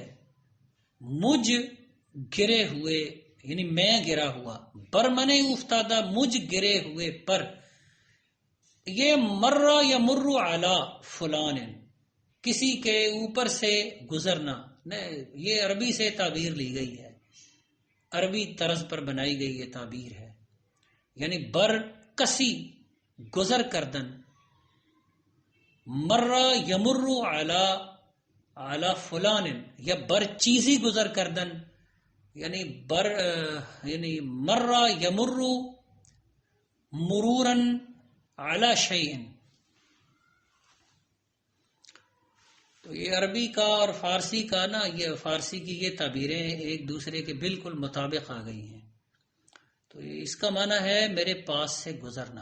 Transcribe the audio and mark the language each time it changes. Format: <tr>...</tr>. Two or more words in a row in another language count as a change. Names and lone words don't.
<ur>مجھ گرے ہوئے یعنی میں گرا ہوا،</ur> <fa>برمن افتادہ</fa> <ur>مجھ گرے ہوئے پر. یہ</ur> <ar>مرہ یا مرو علی فلان،</ar> <ur>کسی کے اوپر سے گزرنا. یہ عربی سے تعبیر لی گئی ہے، عربی طرز پر بنائی گئی یہ تعبیر ہے.</ur> <fa>یعنی بر کسی گزر کردن،</fa> <ar>مرہ یمر علی فلان</ar> <fa>یا بر چیزی گزر کردن، یعنی یعنی</fa> <ar>مرہ یمر مرورن علی شیئن.</ar> <ur>تو یہ عربی کا اور فارسی کا نا، یہ فارسی کی یہ تعبیریں ایک دوسرے کے بالکل مطابق آ گئی ہیں. تو اس کا معنی ہے میرے پاس سے گزرنا.</ur>